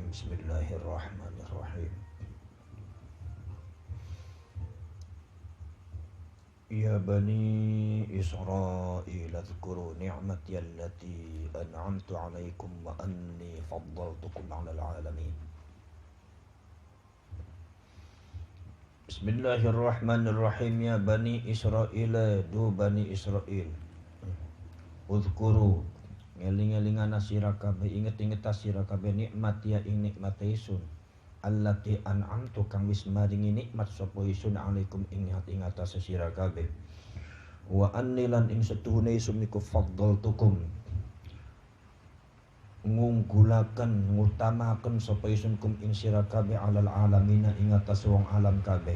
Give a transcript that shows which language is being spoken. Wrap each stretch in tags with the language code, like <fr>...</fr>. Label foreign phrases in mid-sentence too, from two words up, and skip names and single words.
<ar>بسم الله الرحمن الرحيم. يا بني إسرائيل اذكروا نعمتي التي أنعمت عليكم وأني فضلتكم على العالمين. بسم الله الرحمن الرحيم. يا بني إسرائيل، du بني إسرائيل.</ar> <jv>Udhkuru ngeling-elingana sira kabeh, inget-inget sira kabeh nikmat ya ing nikmat isun</jv> <ar>التي أنعمت</ar> <jv>kang wis maringi nikmat sapa isun alaikum ing atase sira kabeh</jv> <ar>وأني</ar> <jv>lan ing setuhune isun niku faddaltukum ngunggulaken ngutamaken sapa isun kum ing sira kabeh</jv> <ar>على العالمين</ar> <jv>ing atase wong alam kabeh.</jv>